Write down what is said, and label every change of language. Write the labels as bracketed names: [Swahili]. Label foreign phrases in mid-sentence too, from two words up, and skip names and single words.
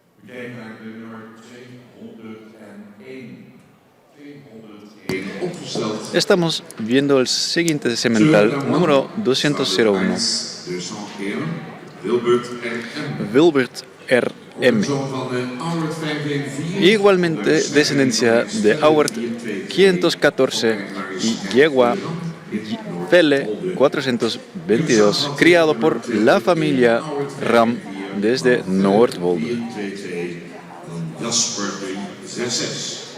[Dutch] kijken naar de nummer 201. 201 opgesteld. [Spanish] Estamos viendo el siguiente semental, número 201, [Dutch] De Saint-Heren, Wilbert R.M. Wilbert R.M. Zoon van de Auwert 514. [Spanish] Igualmente descendencia de Auwert 514 y Yegua Pele 422, criado por la familia Ram desde Noordwolde. [Dutch] 422 van Jasper 366.